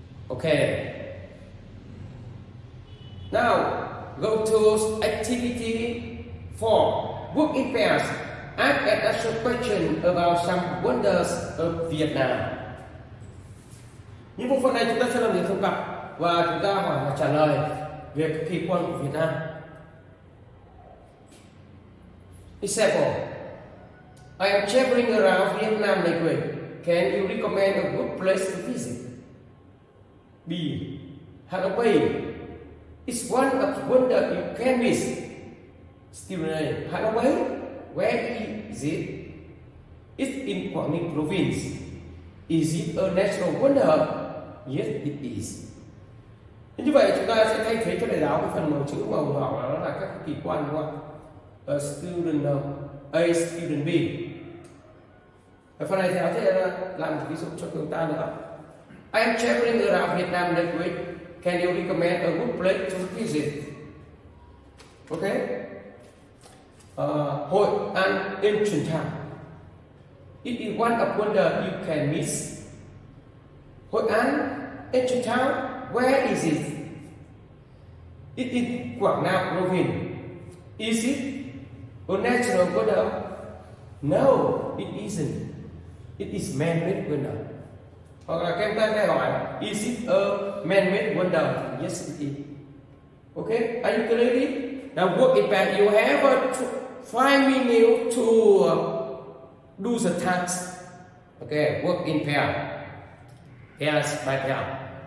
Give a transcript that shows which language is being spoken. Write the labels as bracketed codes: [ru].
[en] Okay. Now go to activity 4. Work in pairs. Ask and answer question about some wonders of Vietnam. [vi] Những bộ phận này chúng ta sẽ làm việc thông cặp và chúng ta hỏi và trả lời về các kỳ quan của Việt Nam. [en] Example: I am traveling around Vietnam next week. Can you recommend a good place to visit? B. Ha Long Bay is one of the wonders you can miss. Student A. Ha Long Bay, where is it? It's in Quảng Ninh province. Is it a natural wonder? Yes, it is. [vi] Như vậy chúng ta sẽ thay thế cho đề giáo cái phần màu chữ màu đỏ đó là các kỳ quan, đúng không? [en] A student A, student B. [vi] Ở phần này thì nó sẽ làm một ví dụ cho chúng ta nữa. [en] I am traveling around Vietnam next week. Can you recommend a good place to visit? Okay. Hội An Ancient Town. It is one of wonder you can miss. Hội An Ancient Town, where is it? It is Quảng Nam province. Is it a natural wonder? No, it isn't. It is man-made wonder. [vi] Hoặc là các em ta hỏi, [en] is it a man-made wonder? Yes, it is. Okay, are you clear? Now work in pair. You have 5 minutes to do the task. Okay, work in pair. Pairs by pair.